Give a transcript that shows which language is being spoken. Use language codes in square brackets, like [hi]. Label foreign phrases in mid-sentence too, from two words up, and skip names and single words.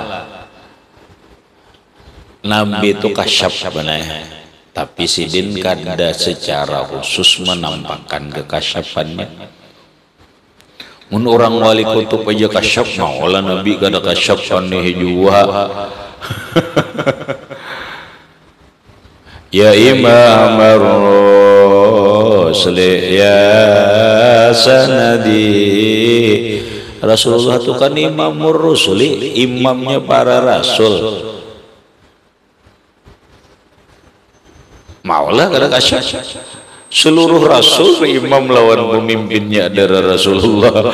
[bjn] Nabi itu kasyaf benar, tapi Sidin kada secara khusus menampakkan kekasyafannya. Mun orang wali kutub aja kasyaf, maulah Nabi kada kasyaf nih jua. [ar] يا إمام الرسل يا سندي. [bjn] Rasulullah itu kan [ar] إمام الرسل, [bjn] imamnya para rasul. Maulah kada kasyaf. Seluruh rasul imam lawan pemimpinnya adalah Rasulullah.